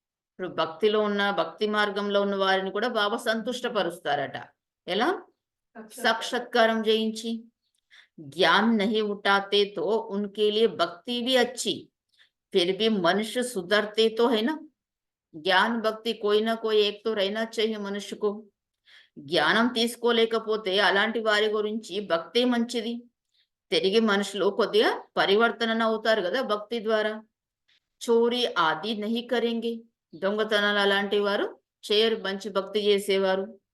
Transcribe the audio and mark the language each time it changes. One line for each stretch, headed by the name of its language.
Telugu: ఇప్పుడు భక్తి మార్గంలో ఉన్న వారిని కూడా బాబా సంతుష్టపరుస్తారట. ఎలా? సాక్షాత్కారం చేయించి.
Hindi: ज्ञान नहीं उठाते तो उनके लिए भक्ति भी अच्छी, फिर भी मनुष्य सुधरते तो है ना. ज्ञान भक्ति कोई ना कोई एक तो रहना चाहिए मनुष्य को.
Telugu: జ్ఞానం తీసుకోలేకపోతే అలాంటి వారి గురించి భక్తి మంచిది. తిరిగి మనుషులు కొద్దిగా పరివర్తన అవుతారు కదా భక్తి ద్వారా.
Hindi: చోరీ ఆది నహి కరేంగే.
Telugu: దొంగతనాలు అలాంటి వారు చేయరు, మంచి భక్తి చేసేవారు.